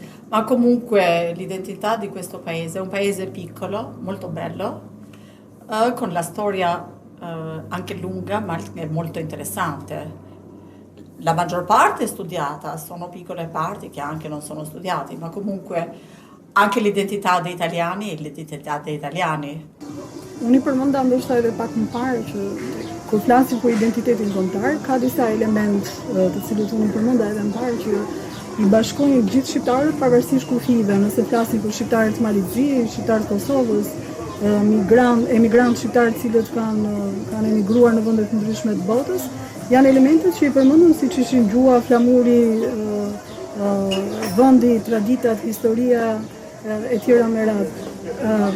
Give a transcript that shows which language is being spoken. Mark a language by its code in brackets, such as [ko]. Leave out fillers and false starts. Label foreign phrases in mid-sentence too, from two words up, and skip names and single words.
[it] Ma comunque l'identità di questo paese è un paese piccolo, molto bello, con la storia anche lunga ma anche molto interessante. La maggior parte è studiata, sono piccole parti che anche non sono studiate, ma comunque anche l'identità dei italiani e l'identità dei italiani. [sq] Unë I përmenda ndoshta edhe pak më parë që kur flasim për identitetin kombëtar, ka disa elementë të cilët unë përmenda edhe më parë që I bashkojnë gjithë shqiptarët pavarësisht kufive, nëse flasim për shqiptarët Malizit, shqiptarët Kosovës, emigrantë shqiptarët cilët kanë emigruar në vende të ndryshme të botës, janë elementet që I përmendën siç ishin gjua, flamuri, vendi, traditat, historia e tjera me radhë.